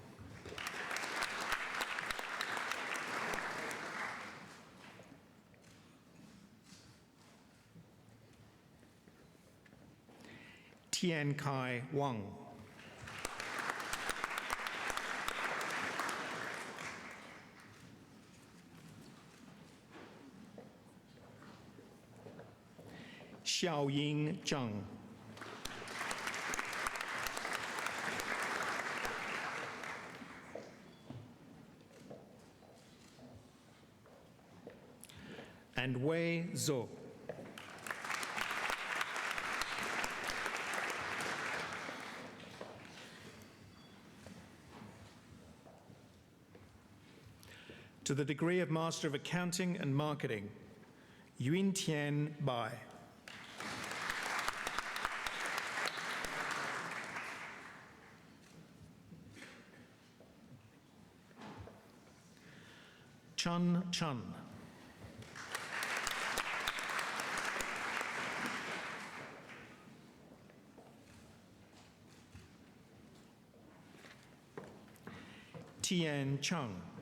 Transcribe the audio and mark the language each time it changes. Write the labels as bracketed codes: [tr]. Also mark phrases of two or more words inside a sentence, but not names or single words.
[en] Tian Kai Wang. Xiaoying Zhang. And Wei Zhou. To the degree of Master of Accounting and Marketing, Yun Tian Bai. Chun Chun. Tian Chung.